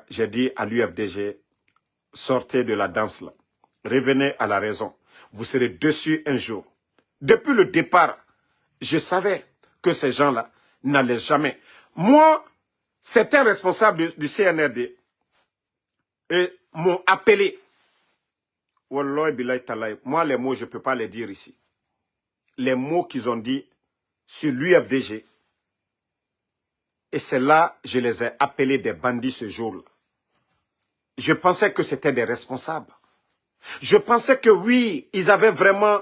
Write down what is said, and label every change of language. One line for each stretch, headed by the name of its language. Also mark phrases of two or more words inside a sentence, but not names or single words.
French: J'ai dit à l'UFDG, sortez de la danse là. Revenez à la raison. Vous serez dessus un jour. Depuis le départ, je savais que ces gens-là n'allaient jamais. Moi, certains responsables du CNRD m'ont appelé.
Arabic: والله بالله تالله.
French: Moi, les mots, je ne peux pas les dire ici. Les mots qu'ils ont dit sur l'UFDG, Et c'est là je les ai appelés des bandits ce jour-là. Je pensais que c'était des responsables. Je pensais que oui, ils avaient vraiment...